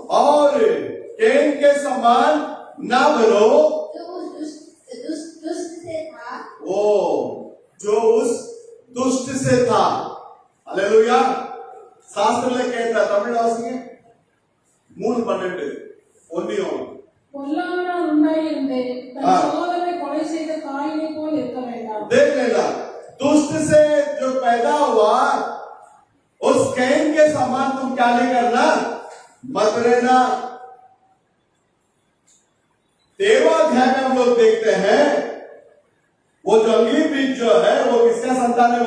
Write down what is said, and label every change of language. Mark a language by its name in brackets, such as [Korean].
[Hindi] और केन के समान न बनो, जो उस दुष्ट से था। जो उस दुष्ट से था। हालेलुया। शास्त्र कहता तमिल वासिंगे 3:12 [Tamil] ஒன்னியும் பொல்லாங்கனால் உண்டாயிருந்து தன் சகோதரனை கொலை செய்த காயினை போல் இருக்க வேண்டாம்। [Hindi] देख लेना, दुष्ट से जो पैदा हुआ उस कैन के समान तुम क्या नहीं करना, मत रहना। देवाध्याय में हम लोग देखते हैं, वो जंगली बीज जो है वो किसका संतान है?